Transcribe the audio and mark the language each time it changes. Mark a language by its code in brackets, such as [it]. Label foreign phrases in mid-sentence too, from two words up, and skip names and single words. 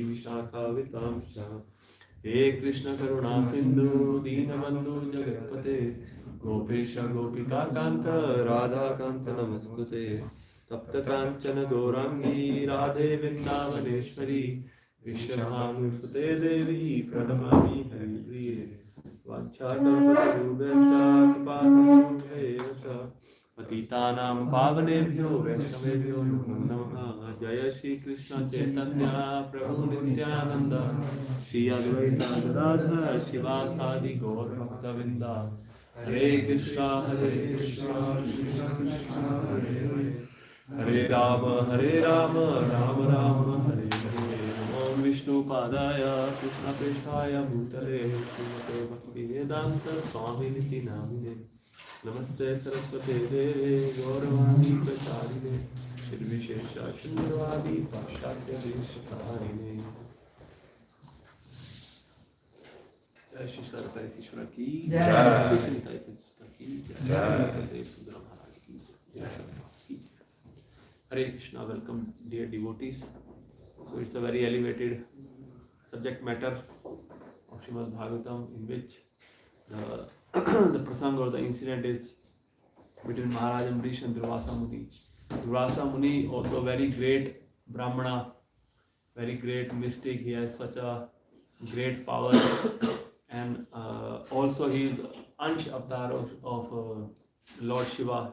[sa] Vishakha Vitamscha हे कृष्ण करुणा सिंधु दीनबंधु जगत्पते गोपेश गोपिका कांत राधा कांत नमस्तुते तप्त कांचन गौरांगी राधे वृंदावनेश्वरी विश्वभानुसुते देवी प्रणमामि हरिप्रिये वाञ्छाकल्पतरुभ्यश्च कृपासिन्धुभ्येव च पतितानां पावनेभ्यो वैष्णवेभ्यो नमो नमः. जय श्री कृष्ण चैतन्य प्रभु नित्यानंद श्री अद्वैत गदाधर शिवासादि गौर भक्तवृंदा. हरे कृष्णा कृष्णा हरे हरे राम राम राम हरे हरे. ओम विष्णु पादाय कृष्ण पृष्ठाय भूतले श्रीमते भक्तिवेदांत स्वामिनिति नामिने नमस्ते सरस्वते देवे गौरवाणी प्रचारिणे निर्विशेष शून्यवादी पाश्चात्य देशतारिणे. [hi] जय श्री सरस्वतीश्वर की जय. श्री निताई सिद्धेश्वर की जय. देव सुंदर महाराज की जय. [sa] हरे कृष्ण. [en] Welcome dear devotees. So it's a very elevated subject matter of Srimad Bhagavatam, in which the prasang or the incident is between Maharaj Amrish and Durvasa Muni. Durvasa Muni, although very great Brahmana, very great mystic, he has such a great power, and also he is [hi] अंश अवतार [en] of Lord Shiva.